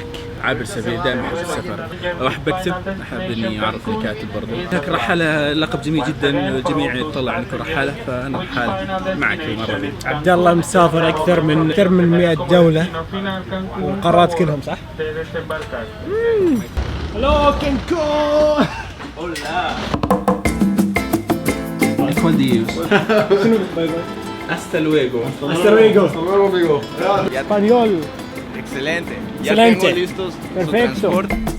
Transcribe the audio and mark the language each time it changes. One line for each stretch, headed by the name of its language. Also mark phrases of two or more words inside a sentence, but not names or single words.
Arabic: عابر سبيل، دائما احب السفر، احب اكتب، احب اني اعرف اني كاتب برضو. هناك رحاله لقب جميل جدا، الجميع يطلع انك رحاله، فانا رحاله معك المره دي. عبد الله مسافر اكثر من 100 دوله والقارات كلهم، صح؟ هلو كانكون.
Spanish: Hola. ¿Cuál de ellos?
Arabic: شنو باي باي؟
Spanish: Hasta luego. Hasta luego. Español. Excelente. Ya Excelente. tengo listos su Perfecto. transporte.